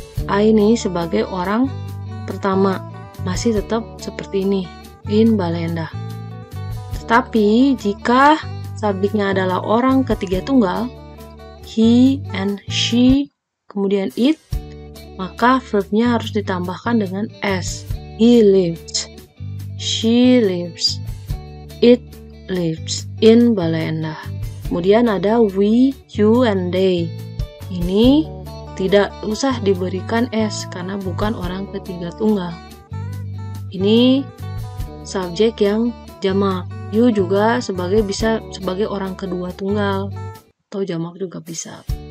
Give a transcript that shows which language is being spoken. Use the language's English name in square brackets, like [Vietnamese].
[Indonesian] I ini sebagai orang pertama, masih tetap seperti ini, in Bale Endah. Tetapi jika subjeknya adalah orang ketiga tunggal, [English] he and she, [Indonesian] kemudian it, maka verbnya harus ditambahkan dengan s. [English] He lives, she lives, it lives in Bale Endah. [Indonesian] Kemudian ada [English] we, you, and they. [Indonesian] Ini tidak usah diberikan s karena bukan orang ketiga tunggal. Ini subjek yang jamak. You juga bisa sebagai orang kedua tunggal atau jamak juga bisa.